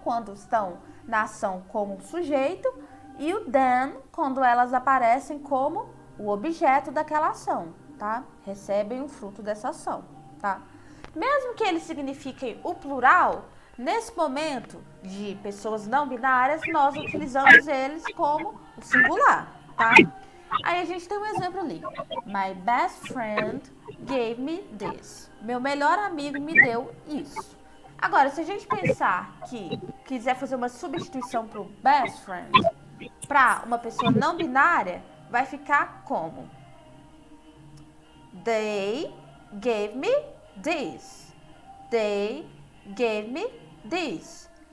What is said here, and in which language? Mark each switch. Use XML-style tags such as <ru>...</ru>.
<pt>Quando estão na ação como sujeito, e o then quando elas aparecem como o objeto daquela ação, tá? Recebem o fruto dessa ação, tá? Mesmo que eles signifiquem o plural, nesse momento de pessoas não binárias, nós utilizamos eles como o singular, tá? Aí a gente tem um exemplo ali.</pt> <en>My best friend gave me this.</en> <pt>Meu melhor amigo me deu isso. Agora, se a gente pensar que quiser fazer uma substituição para o best friend, para uma pessoa não binária, vai ficar como?</pt> <en>They gave me this. They gave me this.</en>